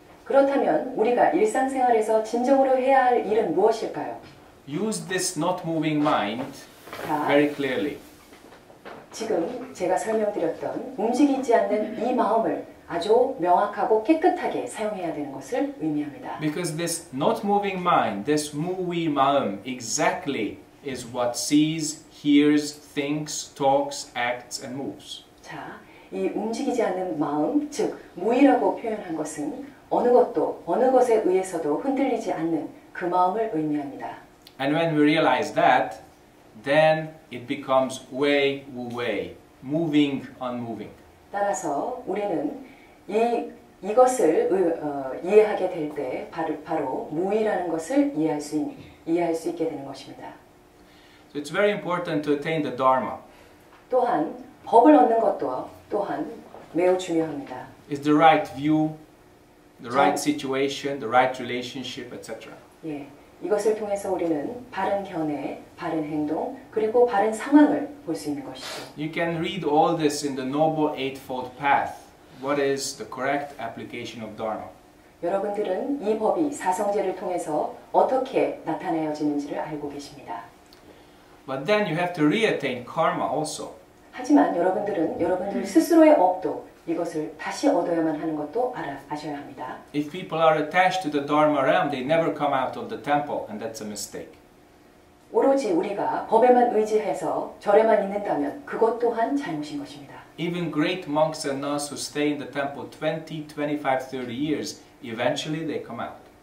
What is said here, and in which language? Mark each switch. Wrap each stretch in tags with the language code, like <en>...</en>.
<ko>그렇다면 우리가 일상생활에서 진정으로 해야 할 일은 무엇일까요?</ko> <en>Use this not moving mind</en> <ko>자,</ko> <en>very clearly.</en> <ko>지금 제가 설명드렸던 움직이지 않는 이 마음을 아주 명확하고 깨끗하게 사용해야 되는 것을 의미합니다.</ko> <en>Because this not moving mind, this 무위 마음, exactly is what sees, hears, thinks, talks, acts, and moves.</en> <ko>자, 이 움직이지 않는 마음, 즉 무위라고 표현한 것은 어느 것에 의해서도 흔들리지 않는 그 마음을 의미합니다.</ko> <en>And when we realize that, then it becomes wei, wu wei, moving, unmoving.</en> <ko>따라서 우리는 이것을 이해하게 될 때 바로 무위라는 것을 이해할 수 있게 되는 것입니다.</ko> <en>So it's very important to attain the Dharma.</en> <ko>또한 법을 얻는 것도 또한 매우 중요합니다.</ko> <en>It's the right view, the right situation, the right relationship, etc.</en> <ko>예, 이것을 통해서 우리는 바른 견해, 바른 행동, 그리고 바른 상황을 볼 수 있는 것이죠.</ko> <en>You can read all this in the Noble Eightfold Path. What is the correct application of Dharma?</en> <ko>여러분들은 이 법이 사성제를 통해서 어떻게 나타내어지는지를 알고 계십니다.</ko> <en>But then you have to re-attain karma also.</en> <ko>하지만 여러분들 스스로의 업도 이것을 다시 얻어야만 하는 것도 아셔야 합니다.</ko> <en>If people are attached to the Dharma realm, they never come out of the temple, and that's a mistake.</en> <ko>오로지 우리가 법에만 의지해서 절에만 있는다면 그것 또한 잘못인 것입니다.</ko> <en>Even great monks and nuns who stay in the temple 20, 25, 30 years, eventually they come out.</en>